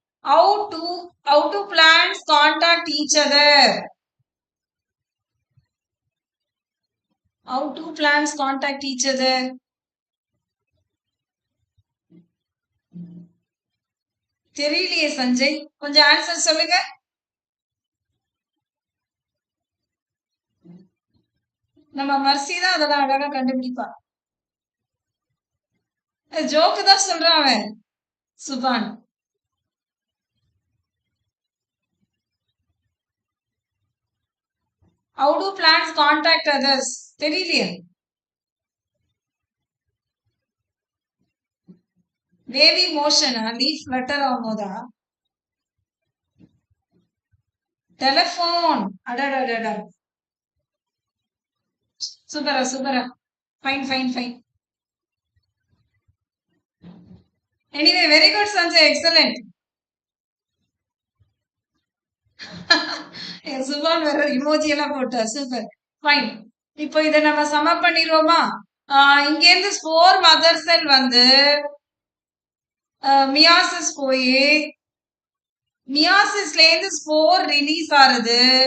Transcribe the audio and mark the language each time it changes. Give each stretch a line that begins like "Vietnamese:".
English: How do plants contact each other? How do plants contact each other?
Tamil: தெரியலையே சஞ்சய், கொஞ்சம் answer சொல்லுங்க. நம்ம mercy தான் அதெல்லாம் அழகா கண்டுபிடிப்பா. ஜோக்கு தான் சொல்றான் அவன். சுபான்.
English: How do plants contact others?
Tamil: தெரியலையே. வேவி மோஷனா? Leaf flutter ஆகும்போதா? டெலிஃபோன். அடடடடா. சூப்பரா சூப்பரா. Fine fine fine.
English: Anyway, very good Sanjay, excellent.
Tamil: சுபான் வேற இமோஜி எல்லாம் போட்டா சூப்பர் ஃபைன். இப்போ இதை நம்ம சமப் பண்ணிடுவோமா? இங்க இருந்து ஸ்போர் மதர் செல் வந்து மியாசிஸ் போய் மியாசிஸ்ல இருந்து ஸ்போர் ரிலீஸ் ஆகுது.